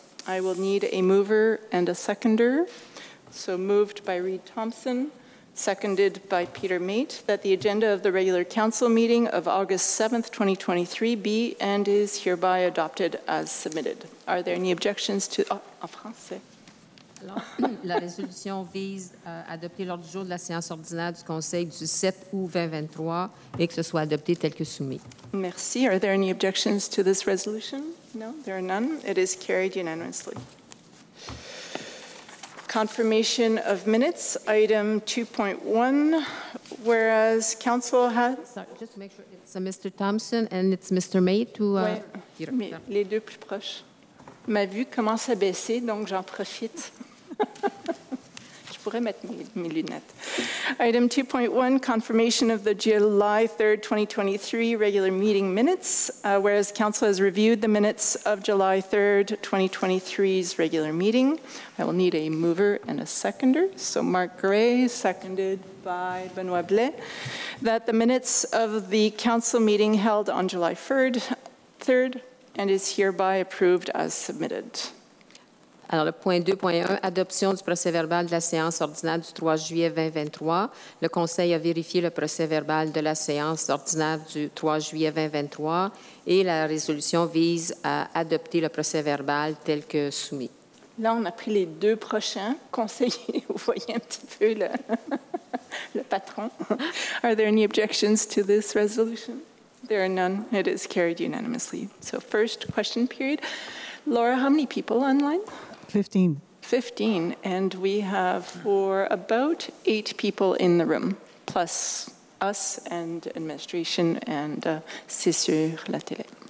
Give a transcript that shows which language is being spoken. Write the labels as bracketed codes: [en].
[en] I will need a mover and a seconder. So moved by Reed Thompson, seconded by Peter Mate, that the agenda of the regular council meeting of August 7th, 2023 be and is hereby adopted as submitted. Are there any objections to... [fr] Oh, en français. Alors, la résolution vise à adopter l'ordre du jour de la séance ordinaire du Conseil du 7 août 2023 et que ce soit adopté tel que soumis. Merci. [en] Are there any objections to this resolution? No, there are none. It is carried unanimously. Confirmation of minutes, item 2.1, whereas council has... Sorry, just to make sure it's Mr. Thompson and it's Mr. Mate who... [fr] Ouais, mais les deux plus proches. Ma vue commence à baisser, donc j'en profite. Je pourrais mettre mes lunettes. [en] Item 2.1, confirmation of the July 3rd, 2023 regular meeting minutes. Whereas Council has reviewed the minutes of July 3rd, 2023's regular meeting, I will need a mover and a seconder. So Marc Gray, seconded by Benoit Blais, that the minutes of the Council meeting held on July 3rd and is hereby approved as submitted. [fr] Alors, le point 2.1, adoption du procès-verbal de la séance ordinaire du 3 juillet 2023. Le Conseil a vérifié le procès-verbal de la séance ordinaire du 3 juillet 2023 et la résolution vise à adopter le procès-verbal tel que soumis. Là, on a pris les deux prochains conseillers. Vous voyez un petit peu le patron. [en] Are there any objections to this resolution? There are none. It is carried unanimously. So first question period. Laura, how many people online? 15. 15, and we have for about 8 people in the room, plus us and administration and CSURTV.